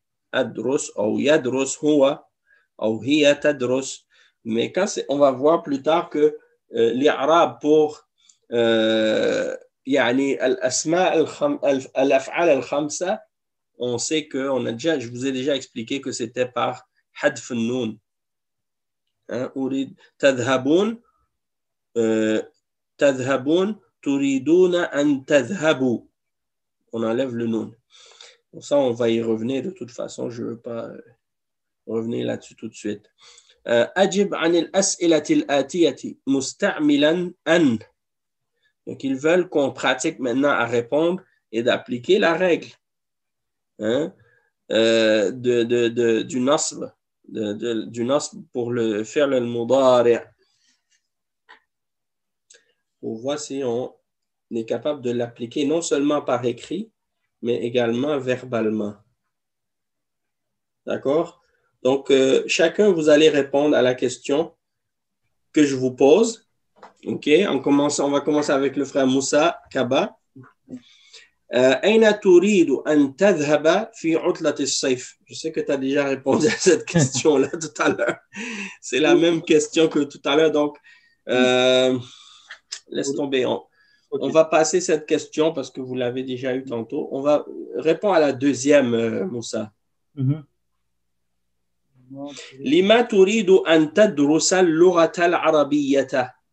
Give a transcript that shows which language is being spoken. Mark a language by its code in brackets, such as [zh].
[ar] Adrus ou yadrus huwa ou hiya tadrus. [fr] Mais quand on va voir plus tard que l'Arab pour [ar] يعني الأسماء الأفعال الخمسة, [fr] on sait que je vous ai déjà expliqué que c'était par hadf al-nun. [ar] أريد تذهبون تذهبون تريدون أن تذهبوا. [fr] On enlève le nun. Bon, ça, on va y revenir de toute façon. Je ne veux pas revenir là-dessus tout de suite. [ar] أجب عن الأسئلة الآتية مستعملا أن. [fr] Donc, ils veulent qu'on pratique maintenant à répondre et d'appliquer la règle du nasb, du nasb pour le faire le mudari. Pour voir si on est capable de l'appliquer non seulement par écrit, mais également verbalement. D'accord? Donc, chacun, vous allez répondre à la question que je vous pose. OK? On va commencer avec le frère Moussa Kaba. [ar] أين تريد أن تذهب في عطلة الصيف? [fr] Je sais que tu as déjà répondu à cette question-là tout à l'heure. C'est la même question que tout à l'heure. Donc, laisse tomber. On va passer cette question parce que vous l'avez déjà eu tantôt. On va répondre à la deuxième, Moussa. [ar] لما تريد أن تدرس اللغة العربية؟